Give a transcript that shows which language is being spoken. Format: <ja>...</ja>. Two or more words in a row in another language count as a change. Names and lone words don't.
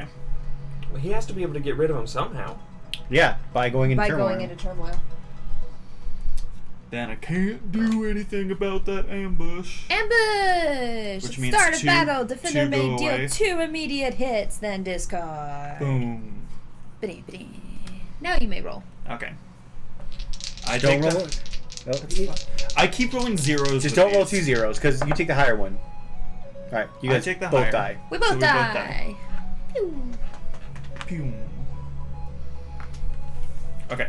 <en>Well, he has to be able to get rid of them somehow. Yeah, by going into By turmoil. going into turmoil. Then I can't do anything about that ambush. Ambush! Which means Start a two- battle. Defender two may go deal away. 2 immediate hits, then discard. Boom. Ba-dee, ba-dee. Now you may roll. Okay. I Don't take roll. the- No, I keep rolling zeros. just with don't roll these. 2 zeros because you take the higher one. All right, you I guys take the both higher. die. We both So we both die. die. Pew. Pew. Okay.</en>